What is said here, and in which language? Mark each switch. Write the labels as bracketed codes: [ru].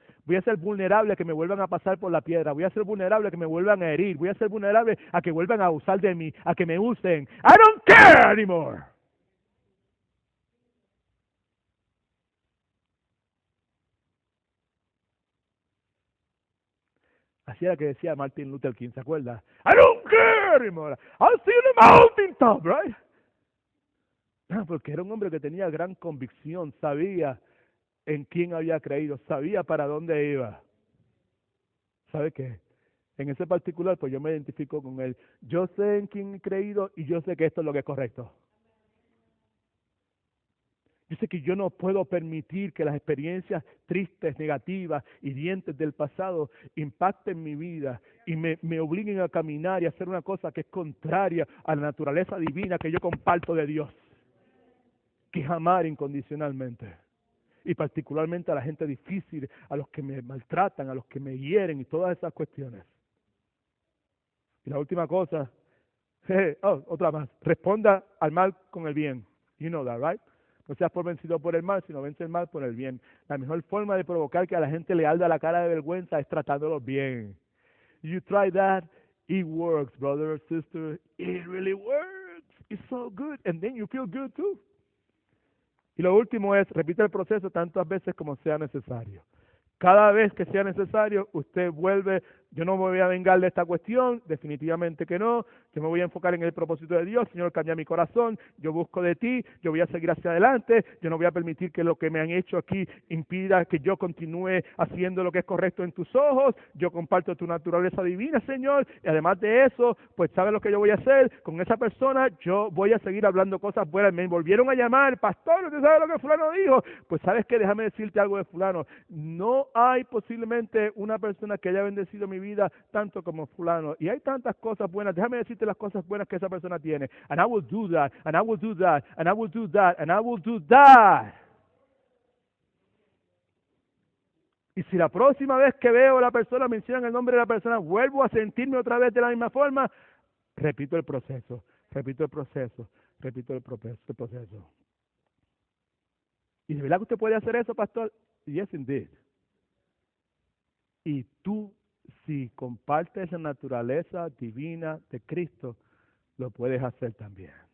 [es] Voy a ser vulnerable a que me vuelvan a pasar por la piedra, voy a ser vulnerable a que me vuelvan a herir, voy a ser vulnerable a que vuelvan a abusar de mí, a que me usen. [en] I don't care anymore. [es] Así era que decía Martin Luther King, ¿se acuerda? [en] I don't care anymore. I'll see you in the mountaintop, right? [es] Porque era un hombre que tenía gran convicción, sabía en quién había creído, sabía para dónde iba. ¿Sabe qué? En ese particular, pues yo me identifico con él. Yo sé en quién he creído y yo sé que esto es lo que es correcto. Yo sé que yo no puedo permitir que las experiencias tristes, negativas, hirientes del pasado impacten mi vida y me obliguen a caminar y a hacer una cosa que es contraria a la naturaleza divina que yo comparto de Dios, que es amar incondicionalmente. Y particularmente a la gente difícil, a los que me maltratan, a los que me hieren y todas esas cuestiones. Y la última cosa Otra más. Responda al mal con el bien. [en] You know that, right? [es] No seas por vencido por el mal, sino vence el mal por el bien. La mejor forma de provocar que a la gente le arda la cara de vergüenza es tratándolos bien. [en] You try that, it works, brother or sister. It really works. It's so good. And then you feel good too. [es] Y lo último es, repite el proceso tantas veces como sea necesario. Cada vez que sea necesario, usted vuelve. Yo no me voy a vengar de esta cuestión, definitivamente que no. Yo me voy a enfocar en el propósito de Dios. Señor, cambia mi corazón. Yo busco de ti. Yo voy a seguir hacia adelante. Yo no voy a permitir que lo que me han hecho aquí impida que yo continúe haciendo lo que es correcto en tus ojos. Yo comparto tu naturaleza divina, Señor. Y además de eso, pues ¿sabes lo que yo voy a hacer? Con esa persona yo voy a seguir hablando cosas buenas. Me volvieron a llamar, pastor, ¿usted sabe lo que fulano dijo? Pues ¿sabes qué? Déjame decirte algo de fulano. No hay posiblemente una persona que haya bendecido mi vida tanto como fulano. Y hay tantas cosas buenas. Déjame decirte las cosas buenas que esa persona tiene. [en] And I will do that, and I will do that, and I will do that, and I will do that. [es] Y si la próxima vez que veo a la persona, mencionan el nombre de la persona, vuelvo a sentirme otra vez de la misma forma, repito el proceso, repito el proceso, repito el proceso. ¿Y de verdad que usted puede hacer eso, pastor? [en] Yes, indeed. [es] Y tú, si compartes la naturaleza divina de Cristo, lo puedes hacer también.